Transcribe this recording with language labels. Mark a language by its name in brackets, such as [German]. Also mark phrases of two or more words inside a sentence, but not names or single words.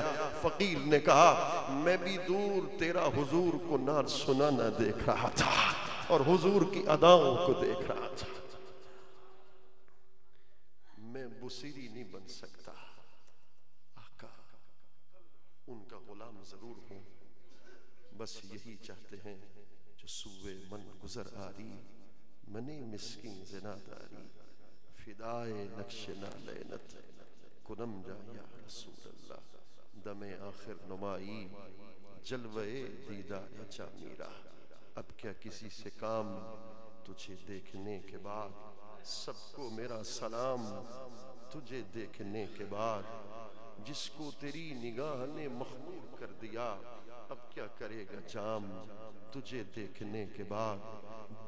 [Urdu] فقیر نے کہا، میں بھی دور تیرا حضور کو نعت سنانا دیکھ رہا تھا اور حضور کی اداؤں کو دیکھ رہا تھا۔ میں بصیری نہیں بن سکتا، آقا ان کا غلام ضرور ہوں، بس یہی چاہتے ہیں [Persian] جو سوئے من گزر آری، منی مسکین زنا داری، فدائے نقش نالینت کنم جا یا رسول اللہ، دم آخر نمائی جلوے دیدار چا میرا۔ [Urdu] اب کیا کسی سے کام تجھے دیکھنے کے بعد، سب کو میرا سلام تجھے دیکھنے کے بعد، جس کو تیری نگاہ نے مخمور کر دیا، اب کیا کرے گا جام تجھے دیکھنے کے بعد۔